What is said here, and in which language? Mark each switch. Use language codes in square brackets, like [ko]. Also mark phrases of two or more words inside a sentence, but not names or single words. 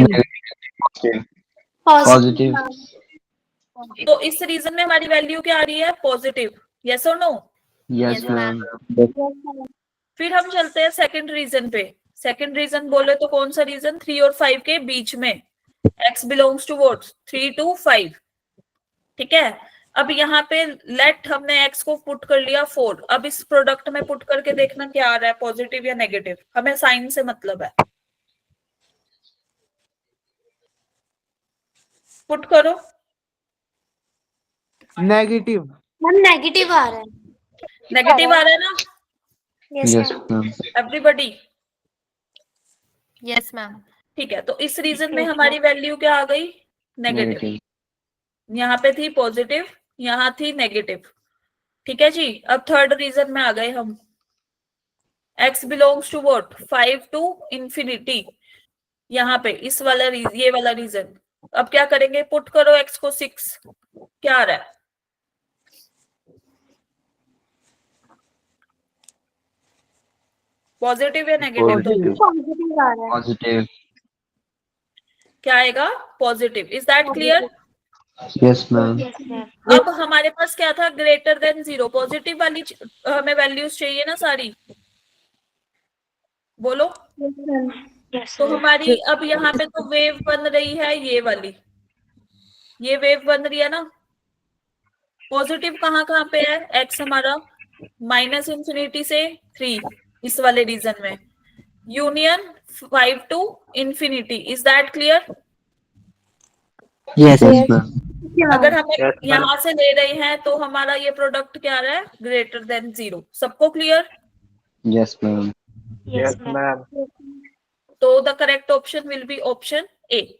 [en] Positive. Positive. [hi] तो इस रीजन में हमारी वैल्यू क्या आ रही है, पॉजिटिव, यस और नो? [en] Yes, ma'am. [hi] फिर हम चलते हैं सेकंड रीजन पे। सेकंड रीजन बोले तो कौन सा रीजन, 3 और 5 के बीच में, [en] x belongs to what, 3 to 5, [hi] ठीक है। अब यहाँ पे लेट हमने x को पुट कर लिया 4, अब इस प्रोडक्ट में पुट करके देखना क्या आ रहा है, पॉजिटिव या नेगेटिव, हमें साइन से मतलब है। पुट करो, [en] Negative. [hi] मैम नेगेटिव आ रहा है। नेगेटिव आ रहा है ना यस [en] Yes, मैम। ma'am. एवरीबॉडी? Yes, ma'am. [hi] ठीक है, तो इस रीजन में हमारी वैल्यू क्या आ गई, नेगेटिव। [en] Negative. [hi] यहाँ पे थी पॉजिटिव, यहाँ थी नेगेटिव, ठीक है जी। अब थर्ड रीजन में आ गए हम, [en] x belongs to what, 5 to infinity, [hi] यहाँ पे इस वाला ये वाला रीजन। अब क्या करेंगे, पुट करो x को 6, क्या आ रहा है, पॉजिटिव या नेगेटिव? [en] Positive. [hi] पॉजिटिव आ रहा है। [en] Positive. [hi] क्या आएगा, पॉजिटिव। [en] is that clear? Yes, ma'am. Yes, ma'am. [hi] अब हमारे पास क्या था, [en] greater than 0, [hi] पॉजिटिव वाली हमें वैल्यूज चाहिए ना सारी, बोलो। [en] Yes, [hi] तो [en] ma'am. [hi] हमारी अब यहाँ पे तो वेव बन रही है ये वाली, ये वेव बन रही है ना। पॉजिटिव कहाँ कहाँ पे है, x हमारा -इंफिनिटी से 3, इस वाले रीजन में, यूनियन [en] 5 to infinity. is that clear? Yes, ma'am. Yes, ma'am. [hi] अगर हम यहाँ से ले रहे हैं तो हमारा ये प्रोडक्ट क्या आ रहा है, [en] greater than 0. [hi] सबको क्लियर? [en] Yes, ma'am. Yes, ma'am. [hi] तो [en] the correct option will be option A.